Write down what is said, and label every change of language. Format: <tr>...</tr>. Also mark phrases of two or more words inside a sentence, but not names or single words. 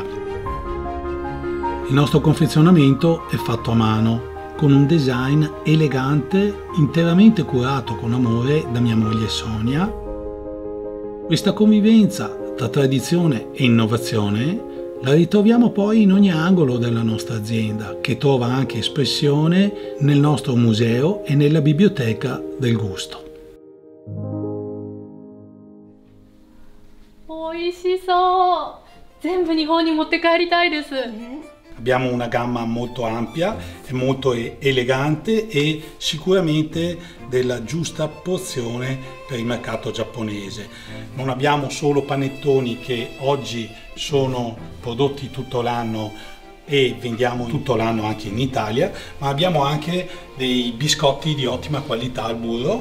<it>Il nostro confezionamento è fatto a mano, con un design elegante, interamente curato con amore da mia moglie Sonia. Questa convivenza tra tradizione e innovazione la ritroviamo poi in ogni angolo della nostra azienda, che trova anche espressione nel nostro museo e nella biblioteca del gusto.</it> <ja>美味しそう。全部日本に持って帰りたいです。</ja> <it>Abbiamo una gamma molto ampia, è molto elegante e sicuramente della giusta porzione per il mercato giapponese. Non abbiamo solo panettoni che oggi sono prodotti tutto l'anno e vendiamo tutto l'anno anche in Italia, ma abbiamo anche dei biscotti di ottima qualità al burro.</it>